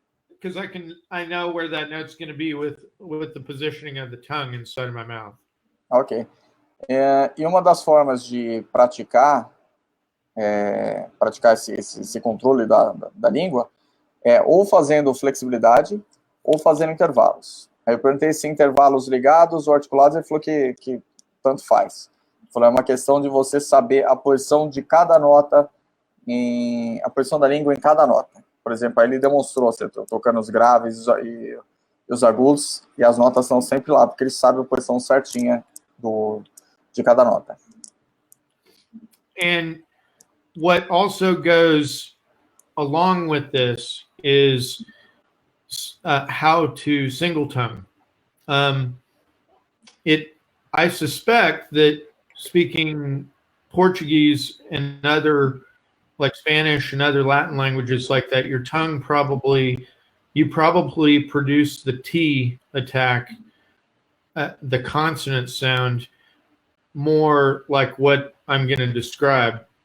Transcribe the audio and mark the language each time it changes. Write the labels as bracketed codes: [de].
[en] Because I know where that note's going to be with the positioning of the tongue inside of my mouth. Ok. [pt] E uma das formas de praticar esse controle da língua é ou fazendo flexibilidade ou fazendo intervalos. Aí eu perguntei se intervalos ligados ou articulados, ele falou que tanto faz. Ele falou, é uma questão de você saber a posição de cada nota, a posição da língua em cada nota. Por exemplo, aí ele demonstrou, você tocando os graves e os agudos, e as notas estão sempre lá, porque ele sabe a posição certinha de cada nota. [en] And what also goes along with this is how to single tongue. I suspect that speaking Portuguese and other, like Spanish and other Latin languages like that, your tongue you probably produce the T attack, the consonant sound, more like what I'm going to describe.